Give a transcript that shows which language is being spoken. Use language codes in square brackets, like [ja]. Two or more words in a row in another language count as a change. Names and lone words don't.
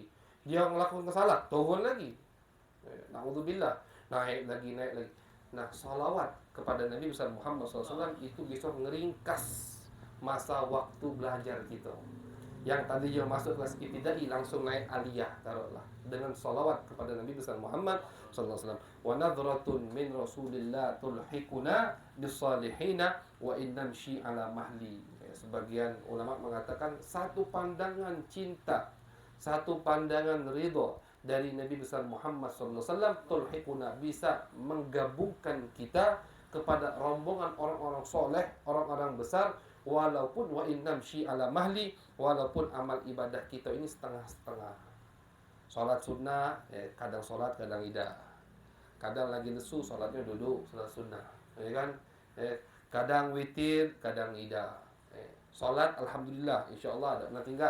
[id] Dia melakukan kesalahan, turun lagi. Na'udzubillah, naik lagi. Nah, salawat kepada Nabi besar Muhammad SAW itu bisa ngeringkas masa waktu belajar kita. Yang tadi yang masuk kelas ibtidai langsung naik aliyah, taruhlah, dengan salawat kepada Nabi besar Muhammad SAW. [ar] ونظرة من رسول الله تلحقنا بالصالحين وإن نمشي على مهل. [id] Sebagian ulama mengatakan satu pandangan cinta, satu pandangan ridho dari Nabi besar Muhammad SAW tulhiquna, bisa menggabungkan kita kepada rombongan orang-orang soleh, orang-orang besar, walaupun [ar] وإن نمشي على مهل, [id] walaupun amal ibadah kita ini setengah-setengah. Salat sunnah, kadang salat, kadang tidak. Kadang lagi lesu, salatnya duduk, salat sunnah, kan? Kadang witir, kadang tidak. Salat alhamdulillah, insyaallah tak pernah tinggal.